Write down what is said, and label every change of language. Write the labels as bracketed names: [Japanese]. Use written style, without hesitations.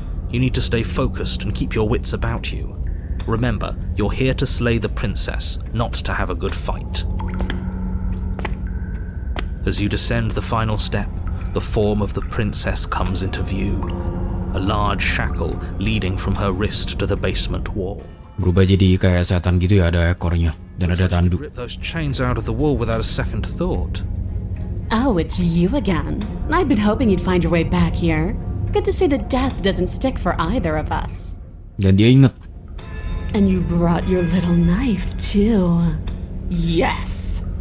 [English] You need to stay focused and keep your wits about you. Remember, you're here to slay the princess, not to have a good fight. As you descend the final step, the form of the princess comes into view. A large shackle leading from her wrist to the basement wall. [Indonesian] Berubah jadi kayak setan gitu ya, ada ekornya dan ada tanduk. [English] Rip those chains out of the wall without a second thought. Oh, it's you again. I'd been hoping you'd find your way back here. Good to see that death doesn't stick for either of us. [Indonesian] Dan dia inget. [English] And you brought your little knife, too. Yes!